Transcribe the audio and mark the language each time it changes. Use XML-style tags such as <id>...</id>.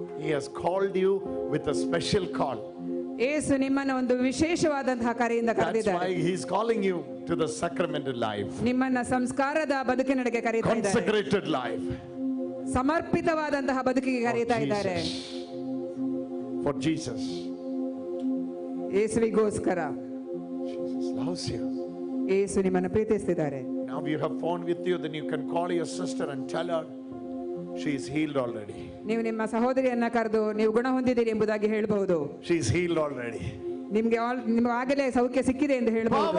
<en>He has called you with a special call.</en> <kn>ಯೇಸು ನಿಮ್ಮನ್ನ ಒಂದು ವಿಶೇಷವಾದಂತಹ ಕರೆಯಿಂದ</kn> <en>That's</en> <kn>ಕರೆದಿದ್ದಾರೆ.</kn> <en>why he's calling you to the sacramental life.</en> <kn>ನಿಮ್ಮನ್ನ ಸಂಸ್ಕಾರದ ಬದುಕಿನಡೆಗೆ ಕರೀತಾ ಇದ್ದಾರೆ.</kn> <en>Consecrated life.</en> <kn>ಸಮರ್ಪಿತವಾದಂತಹ ಬದುಕಿಗೆ ಕರೀತಾ ಇದ್ದಾರೆ.</kn> <en>For Jesus.</en> <kn>ಯೇಸುವಿಗೋಸ್ಕರ.</kn> <en>Jesus loves you.</en> <kn>ಯೇಸು ನಿಮ್ಮನ್ನು ಪ್ರೀತಿಸುತ್ತಿದ್ದಾರೆ.</kn> <en>Now you have phone with you, then you can call your sister and tell her she is healed already.</en> <kn>ನೀವು ನಿಮ್ಮ ಸಹೋದರಿಯನ್ನ ಕರೆದು ನೀವು ಗುಣ ಹೊಂದಿದ್ದೀರಿ ಎಂಬುದಾಗಿ ಹೇಳಬಹುದು.</kn> <en>She is healed already.</en> <kn>ನಿಮಗೆ ಆಗಲೇ ಸೌಖ್ಯ ಸಿಕ್ಕಿದೆ ಎಂದು ಹೇಳಬಹುದು.</kn>